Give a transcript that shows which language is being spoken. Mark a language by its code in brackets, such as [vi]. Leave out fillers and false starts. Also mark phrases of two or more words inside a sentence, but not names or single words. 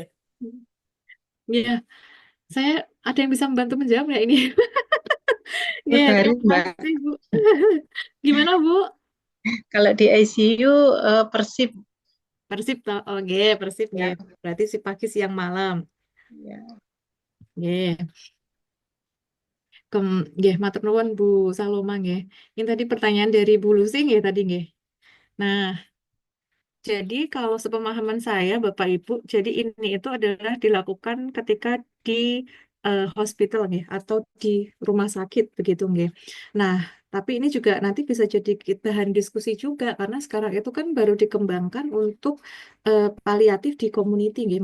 [id] Ya, saya ada yang bisa membantu menjawab ya ini? Ya, Baru terima Mbak, kasih Bu. Gimana Bu? kalau di ICU Persib Persip toh. Oke, persip nggih. Ya, Berarti si pagi siang malam. ya. Nggih. [jv] Nggih, matur nuwun [id] Bu Saloma nggih. Ini tadi pertanyaan dari Bu Lucy nggih tadi nggih. Nah, jadi kalau sepemahaman saya, Bapak Ibu, jadi ini itu adalah dilakukan ketika di hospital nih atau di rumah sakit begitu nggih. Nah, tapi ini juga nanti bisa jadi bahan diskusi juga karena sekarang itu kan baru dikembangkan untuk paliatif di community nggih.